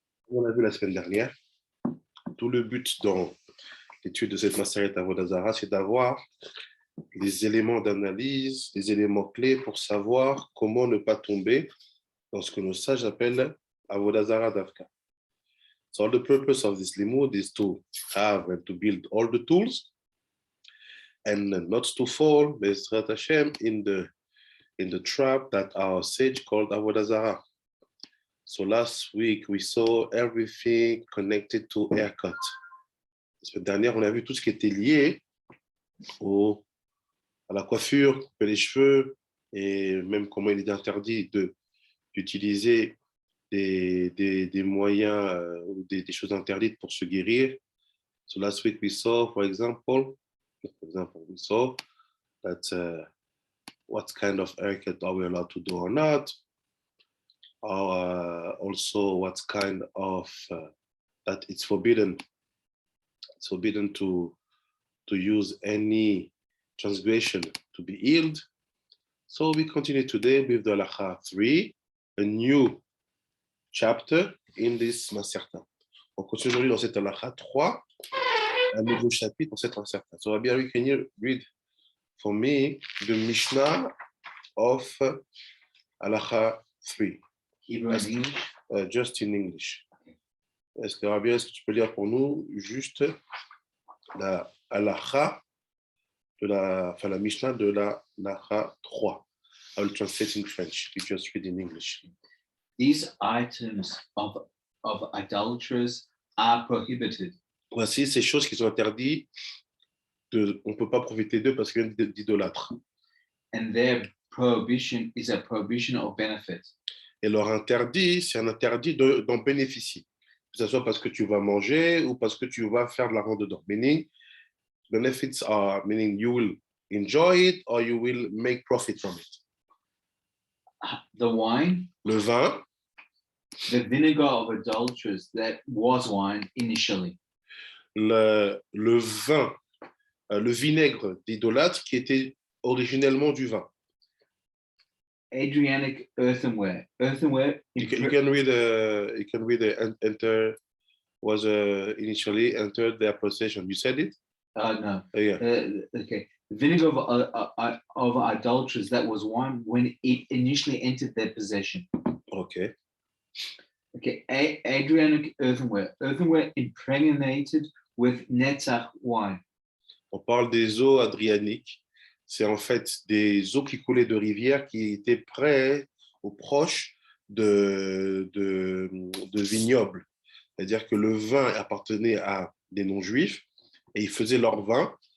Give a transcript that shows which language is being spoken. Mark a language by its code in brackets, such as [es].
[fr] On a vu la semaine dernière, tout le but dans l'étude de cette Maseret Avodah Zarah, c'est d'avoir les éléments d'analyse, les éléments clés pour savoir comment ne pas tomber dans ce que nos sages appellent Avodah Zarah Davka. [en] So the purpose of this limud is to have and to build all the tools and not to fall, Bezrat Hashem, in the trap that our sage called Avodah Zarah. So last week, we saw everything connected to haircut. [fr] La semaine dernière, on a vu tout ce qui était lié à la coiffure, couper les cheveux, et même comment il est interdit d'utiliser des moyens ou des choses interdites pour se guérir. [en] So last week, we saw, for example, we saw that what kind of haircut are we allowed to do or not, or also what kind of that it's forbidden to use any transgression to be healed. So we continue today with the Halacha 3, a new chapter in this Maserta. [fr] On continue aujourd'hui dans cette Halacha 3, un nouveau chapitre dans cette Maserta. [en] So Rabbi, can you read for me the Mishnah of Halacha 3? Hebrew and English? Just in English. [fr] Est-ce que tu peux lire pour nous juste la halakha la Mishnah de la halakha 3? [en] I will translate in French. You just read in English. These items of idolaters are prohibited. [fr] Voici ces choses qui sont interdites. On ne peut pas profiter d'eux parce qu'ils viennent d'idolâtres. [en] And their prohibition is a prohibition of benefit. [fr] Et leur interdit, c'est un interdit d'en bénéficier. Que ce soit parce que tu vas manger ou parce que tu vas faire de l'argent dedans. [en] Meaning, benefits are meaning you will enjoy it or you will make profit from it. The wine, [fr] le vin, [en] the vinegar of adulterers that was wine initially. [fr] Le vin, le vinaigre d'idolâtre qui était originellement du vin. [en] Adriatic earthenware. Earthenware. You can read enter was initially entered their possession. You said it? No. Yeah. Okay. Vinegar of adulterers that was wine when it initially entered their possession. Okay. Okay. Adriatic earthenware. Earthenware impregnated with netzach wine. [fr] On parle des eaux adrianiques. C'est en fait des eaux qui coulaient de rivières qui étaient près ou proches de vignobles. C'est-à-dire que le vin appartenait à des non-juifs et ils faisaient leur vin.